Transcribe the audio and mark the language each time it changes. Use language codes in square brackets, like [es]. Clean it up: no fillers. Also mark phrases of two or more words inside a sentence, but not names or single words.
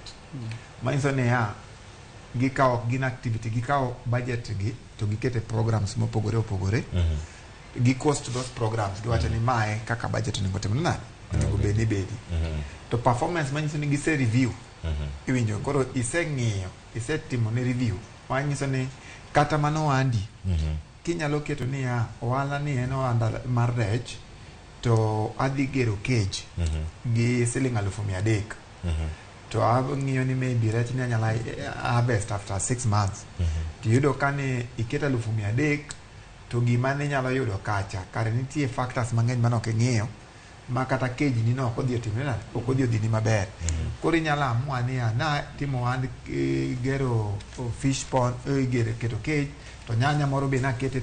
[luo] Manyiso ni gikawo gin activity gikawo budget gi to gikete programs mopogore opogore gi [en] cost those programs [luo] giwacho ni mae kaka budget onego tim nade onego bedi to performance manyiso ni gise review iwinjo koro iseng'iyo isetimo ne review manyiso ni kata mano wandi kinyalo keto ni ohala ni en ohanda mar rech to adhi gero cage gi $300,000 to ang'iyo ni maybe rech ni anyala [en] harvest after 6 months [luo] tiyudo ka ni iketa $300,000 to gima ne nyalo yudo kacha kare nitie factors mang'eny manok ing'iyo ma kata cage ni no ok odhi otimre nade ok odhi odhi ni maber koro inyalo amua ni na timo ohand gero [en] fish pond [luo] gero keto cage to nyanya moro be nakete